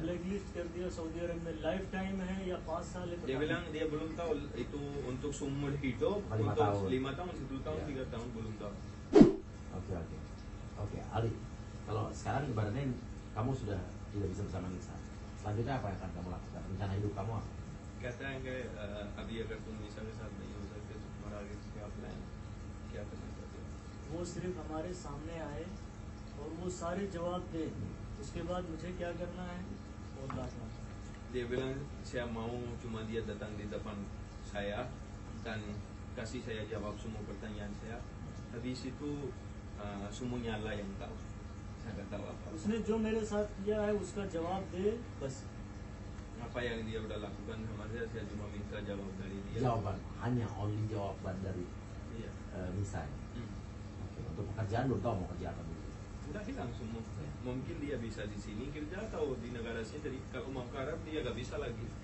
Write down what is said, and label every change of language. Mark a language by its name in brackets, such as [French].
[Hindi] Blacklist कर दिया Saudi अरब में, लाइफ टाइम है या 5 साल है? [Indonesian] Dia bilang dia belum tahu itu untuk seumur hidup, 5 untuk tahun. 5 tahun, 10 tahun, Ya. 3 tahun belum tahu. Oke, Ali. Kalau sekarang ibaratnya kamu sudah tidak bisa bersama Nisa, selanjutnya apa yang akan kamu lakukan? Rencana hidup kamu apa? [Hindi] कहता है कि अभी अगर तुम निशा के साथ नहीं हो सकते तो तुम्हारा आगे क्या प्लान, क्या करना चाहते हो? वो सिर्फ हमारे सामने आए और वो सारे जवाब दे, उसके बाद मुझे क्या करना है और लाना। [Indonesian] Dia bilang saya mau cuma dia datang di depan saya dan kasih saya jawab semua pertanyaan saya. Habis itu semuanya Allah yang tahu. Saya nggak tahu apa. [Hindi] उसने जो मेरे साथ किया है उसका जवाब दे बस। [Indonesian] Apa yang dia udah lakukan sama saya cuma minta jawab dari dia. Jawaban, hanya only jawaban dari Iya. Nisa. Oke, untuk pekerjaan belum tahu mau kerja apa dulu. Udah hilang semua. Mungkin dia bisa di sini kerja atau di negara sendiri. Kalau mau ke Arab dia nggak bisa lagi.